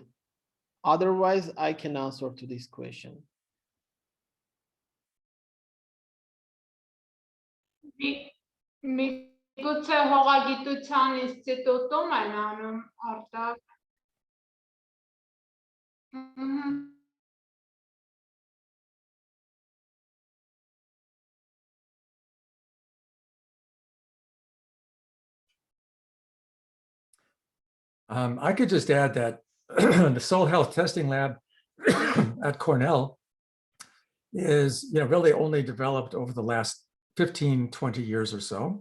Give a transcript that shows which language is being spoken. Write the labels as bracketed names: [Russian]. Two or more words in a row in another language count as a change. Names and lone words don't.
[English] Otherwise, I can answer to this question. [Armenian] Միգուցե հողագիտության ինստիտուտում են անում արտակ։ [English] I could just add that the soil health testing lab at Cornell is really only developed over the last 15, 20 years or so.